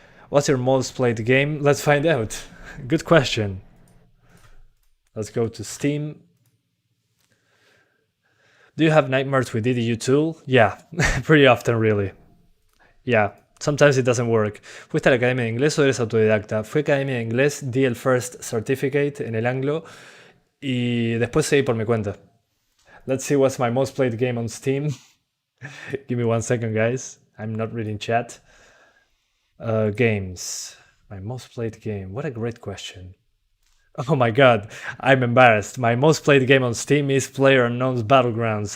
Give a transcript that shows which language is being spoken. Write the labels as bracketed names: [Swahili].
[English] What's your most played game? Let's find out. Good question. Let's go to Steam. Do you have nightmares with DDU tool? Yeah, pretty often really. Yeah, sometimes it doesn't work. [Spanish] ¿Fuiste a la academia de inglés o eres autodidacta? Fui a academia de inglés, di el first certificate en el Anglo y después seguí por mi cuenta. [English] Let's see what's my most played game on Steam. Give me 1 second, guys. I'm not reading chat. Games. My most played game. What a great question. Oh my god, I'm embarrassed. My most played game on Steam is PlayerUnknown's Battlegrounds.